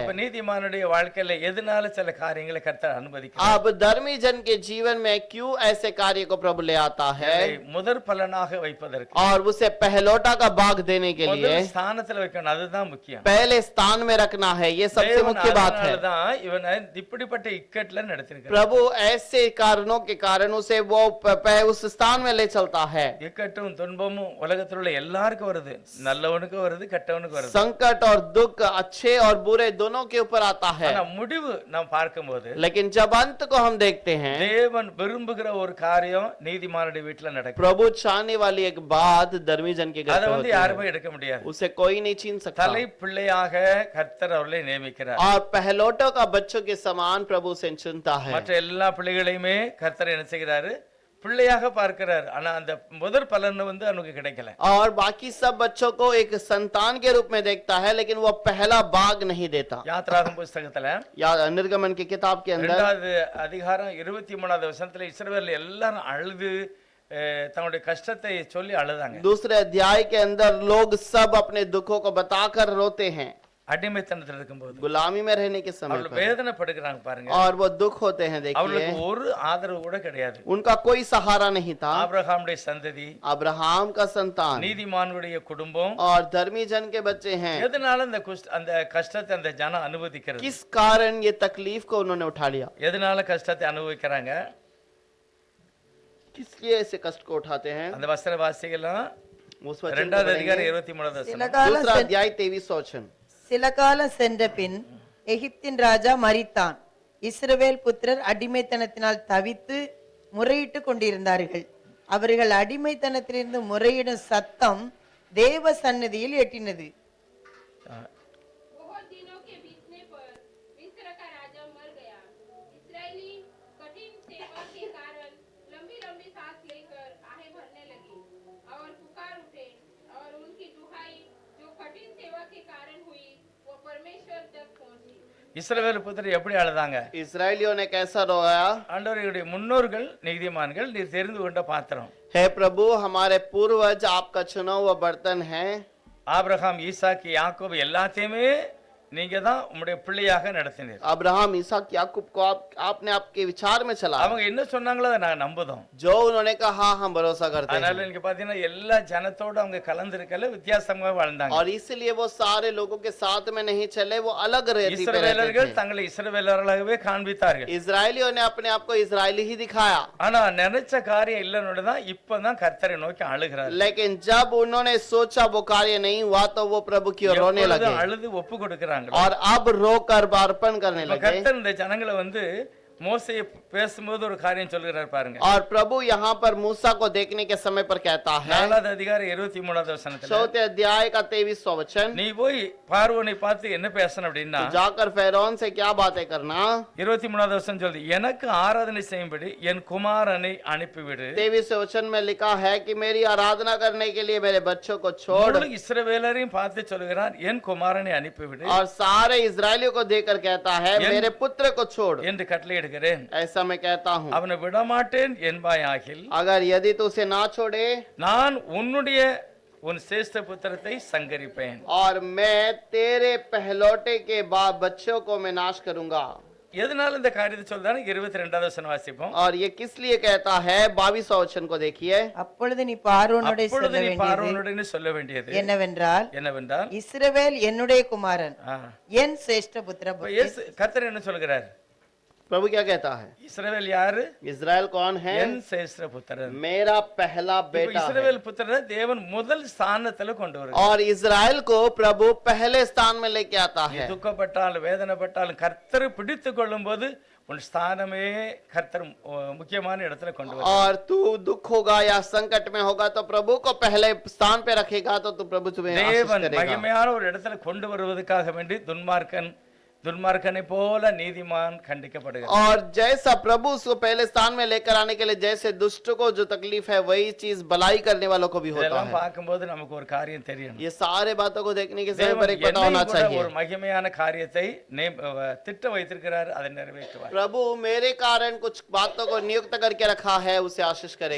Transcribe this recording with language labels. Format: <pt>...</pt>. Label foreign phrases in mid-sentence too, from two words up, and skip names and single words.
<ta>அப்ப நீதிமானுடைய வாழ்க்கையில எதனால சில காரியங்களை கர்த்தர் அனுமதிக்கிறார்?</ta> <hi>अब धर्मी जन के जीवन में क्यों ऐसे कार्य को प्रभु ले आता है?</hi> <ta>முதற் பலனாக வைப்பதற்கு,</ta> <hi>और उसे पहलौटा का भाग देने के लिए</hi> <ta>முதல் ஸ்தானத்துல வைக்கணும். அதுதான் முக்கியம்.</ta> <hi>पहले स्थान में रखना है, ये सबसे मुख्य बात है।</hi> <ta>அதனாலதான் இவனை இப்படிப்பட்ட இக்கட்ல நடத்திருக்கிறார்.</ta> <hi>प्रभु ऐसे कारणों के कारण उसे वो उस स्थान में ले चलता है।</hi> <ta>இக்கட்டும் துன்பமும் உலகத்தில் உள்ள எல்லாருக்கும் வருது. நல்லவனுக்கும் வருது, கெட்டவனுக்கும் வருது.</ta> <hi>संकट और दुख अच्छे और बुरे दोनों के ऊपर आता है।</hi> <ta>ஆனா முடிவு நாம் பார்க்கும்போது</ta> <hi>लेकिन जब अंत को हम देखते हैं,</hi> <ta>தேவன் விரும்புகிற ஒரு காரியம் நீதிமானுடைய வீட்டுல நடக்கும்.</ta> <hi>प्रभु चाहने वाली एक बात धर्मी जन के घर</hi> <ta>அதை</ta> <hi>पे</hi> <ta>வந்து</ta> <hi>होती है,</hi> <ta>யாருமே எடுக்க முடியாது.</ta> <hi>उसे कोई नहीं छीन सकता।</hi> <ta>தலை பிள்ளையாக கர்த்தர் அவர்களை நியமிக்கிறார்.</ta> <hi>और पहलौटों का बच्चों के समान प्रभु से चुनता है।</hi> <ta>மற்ற எல்லா பிள்ளைகளையுமே கர்த்தர் என்ன செய்கிறாரு? பிள்ளையாக பார்க்கிறார். ஆனா அந்த முதற் பலன் வந்து அவனுக்கு கிடைக்கல.</ta> <hi>और बाकी सब बच्चों को एक संतान के रूप में देखता है, लेकिन वो पहला भाग नहीं देता।</hi> <ta>யாத்ராகம புஸ்தகத்துல</ta> <hi>या निर्गमन की किताब के अंदर</hi> <ta>2வது அதிகாரம் 23வது வசனத்துல இஸ்ரவேல் எல்லாரும் அழுது தங்களுடைய கஷ்டத்தை சொல்லி அழுதாங்க.</ta> <hi>दूसरे अध्याय के अंदर लोग सब अपने दुखों को बताकर रोते हैं,</hi> <ta>அடிமைத்தனத்தில் இருக்கும்போது</ta> <hi>गुलामी में रहने के समय</hi> <ta>அவர்கள்</ta> <hi>पर,</hi> <ta>வேதனைப்படுகிறாங்க பாருங்க.</ta> <hi>और वो दुख होते हैं। देखिए</hi> <ta>அவர்களுக்கு ஒரு ஆதரவு கூட கிடையாது.</ta> <hi>उनका कोई सहारा नहीं था।</hi> <ta>ஆபிரகாமுடைய சந்ததி,</ta> <hi>अब्राहम का संतान</hi> <ta>நீதிமானுடைய குடும்பம்,</ta> <hi>और धर्मी जन के बच्चे हैं।</hi> <ta>எதனால அந்த கஷ்டத்தை அந்த ஜனம் அனுபவிக்கிறது?</ta> <hi>किस कारण ये तकलीफ को उन्होंने उठा लिया?</hi> <ta>எதனால கஷ்டத்தை அனுபவிக்கிறாங்க?</ta> <hi>किस लिए ऐसे कष्ट को उठाते हैं?</hi> <ta>அந்த வசன வாசிக்கலாம்</ta> <hi>उस वचन को</hi> <ta>2வது அதிகாரம்</ta> <hi>पढ़ेंगे।</hi> <ta>23வது சில வசனம். காலம்</ta> <hi>दूसरा अध्याय 23 वचन।</hi> <ta>சில காலம் சென்ற பின் எகிப்தின் ராஜா மரித்தான். இஸ்ரவேல் புத்திரர் அடிமைத்தனத்தினால் தவித்து முறையிட்டு கொண்டிருந்தார்கள். அவர்கள் அடிமைத்தனத்திலிருந்து முறையிடும் சத்தம் தேவ சந்நிதியில் எட்டினது.</ta> <hi>बहुत दिनों के बीतने पर मिस्र का राजा मर गया। इस्राएली कठिन सेवा के कारण लंबी लंबी सांस लेकर आहें भरने लगे और पुकार उठे, और उनकी दुहाई जो कठिन सेवा के कारण हुई वो परमेश्वर तक पहुंची।</hi> <ta>இஸ்ரவேல் புத்திரர் எப்படி அழுதாங்க?</ta> <hi>इस्राएलियों ने कैसा रोया?</hi> <ta>ஆண்டவருடைய முன்னோர்கள் நீதிமான்கள், நீர் தெரிந்து கொண்ட பாத்திரம்.</ta> <hi>हे प्रभु, हमारे पूर्वज आपका चुना हुआ बर्तन है।</hi> <ta>ஆபிரகாம், ஈசாக்கு, யாக்கோபு எல்லாத்தையுமே நீங்க தான் உம்முடைய பிள்ளையாக நடத்தினீர்.</ta> <hi>अब्राहम, इसहाक, याकूब को आपने आपके विचार में चला।</hi> <ta>அவங்க என்ன சொன்னாங்களோ அதை நாங்க நம்புதோம்.</ta> <hi>जो उन्होंने कहा हम भरोसा करते</hi> <ta>அதனால</ta> <hi>हैं।</hi> <ta>நீங்க பாத்தீங்கன்னா எல்லா ஜனத்தோட அவங்க கலந்திருக்கல, வித்தியாசமா வாழ்ந்தாங்க.</ta> <hi>और इसलिए वो सारे लोगों के साथ में नहीं चले, वो अलग रीति पे रहते</hi> <ta>இஸ்ரவேலர்கள்</ta> <hi>थे।</hi> <ta>தங்களை இஸ்ரவேலர்களாகவே காண்பித்தார்கள்.</ta> <hi>इजरायलियों ने अपने आप को इजरायली ही दिखाया,</hi> <ta>ஆனா நினைச்ச காரியம் இல்லைன்னு தான் இப்பதான் கர்த்தரை நோக்கி அழுகிறார்.</ta> <hi>लेकिन जब उन्होंने सोचा वो कार्य नहीं हुआ तो वो प्रभु की ओर रोने लगे</hi> <ta>அழுது ஒப்பு கொடுக்கிறாங்க.</ta> <hi>और अब रोकर अर्पण करने लगे।</hi> <ta>கர்த்தர் இந்த ஜனங்களை வந்து மோசையை பேசும்போது ஒரு காரியம் சொல்கிறார் பாருங்க.</ta> <hi>और प्रभु यहाँ पर मूसा को देखने के समय पर कहता है,</hi> <ta>4வது அதிகாரம் 23வது வசனத்துல,</ta> <hi>4 अध्याय का 23वां वचन,</hi> <ta>நீ போய் பார்வோனை பார்த்து என்ன பேசணும் அப்படின்னா,</ta> <hi>जाकर फैरौन से क्या बातें करना।</hi> <ta>23வது வசனம் சொல்லுது, எனக்கு ஆராதனை செய்யும்படி என் குமாரனை அனுப்பிவிடு.</ta> <hi>23वें वचन में लिखा है कि मेरी आराधना करने के लिए मेरे बच्चों को छोड़।</hi> <ta>முழு இஸ்ரவேலரையும் பார்த்து சொல்கிறார், என் குமாரனை அனுப்பிவிடு</ta> <hi>और सारे इजरायलियों को देकर कहता है मेरे पुत्र को छोड़।</hi> <ta>என்று கட்டளையிடுகிறேன்.</ta> <hi>ऐसा मैं कहता हूँ,</hi> <ta>அவனை விடமாட்டேன் என்பாயாகில்,</ta> <hi>अगर यदि तू उसे ना छोड़े</hi> <ta>நான் உன் சேஷ்ட புத்திரத்தை சங்கரிப்பேன்.</ta> <hi>और मैं तेरे पहलौटे के बाद बच्चों को मैं नाश करूंगा।</hi> <ta>எதனால இந்த காரியத்தை சொல்றாரு? 22வது வசனம் வாசிப்போம்.</ta> <hi>और ये किस लिए कहता है? 22वां वचन को देखिए।</hi> <ta>அப்பொழுது நீ பார்வோனோட சொல்ல அப்பொழுது நீ வேண்டியது பார்வோனுடனே சொல்ல வேண்டியது என்னவென்றால் இஸ்ரவேல் என்னுடைய குமாரன், என் சிரேஷ்ட புத்திர. கர்த்தர் என்ன சொல்கிறார்?</ta> <hi>प्रभु क्या कहता है?</hi> <ta>இஸ்ரவேல் யாரு?</ta> <hi>इजराइल कौन है?</hi> <ta>என் சேஷ்ட புத்திரன்,</ta> <hi>मेरा पहला बेटा है।</hi> <ta>இஸ்ரவேல் புத்திரனை தேவன் முதல் ஸ்தானத்துல கொண்டு வருகிறார்.</ta> <hi>और इजराइल को प्रभु पहले स्थान में लेके आता</hi> <ta>நீ</ta> <hi>है।</hi> <ta>துக்கப்பட்டாலும் வேதனைப்பட்டாலும் கர்த்தர் பிடித்து கொள்ளும் போது உன் ஸ்தானமே கர்த்தர் முக்கியமான இடத்துல கொண்டு வருவார்.</ta> <hi>और तू दुख होगा या संकट में होगा तो प्रभु को पहले स्थान पे रखेगा तो तू प्रभु तुम्हें आशीष</hi> <ta>தேவன்</ta> <hi>करेगा।</hi> <ta>மகிமையான ஒரு இடத்துல கொண்டு வருவதற்காக வேண்டி துன்மார்க்கனை போல நீதிமான் கண்டிக்கப்படுகிறார்.</ta> <hi>और जैसा प्रभु उसको पहले स्थान में लेकर आने के लिए जैसे दुष्ट को जो तकलीफ है वही चीज भलाई करने वालों को भी होता</hi> <ta>இதெல்லாம்</ta> <hi>है।</hi> <ta>பார்க்கும்போது நமக்கு ஒரு காரியம் தெரியணும்.</ta> <hi>ये सारे बातों को देखने के समय पर</hi> <ta>தேவன்</ta> <hi>एक पता होना</hi> <ta>என்னையும் கூட</ta> <hi>चाहिए,</hi> <ta>ஒரு மகிமையான காரியத்தை திட்ட வைத்திருக்கிறார், அதை நிறைவேற்றுவார்.</ta> <hi>प्रभु मेरे कारण कुछ बातों को नियुक्त करके रखा है, उसे आशीष करेगा।</hi>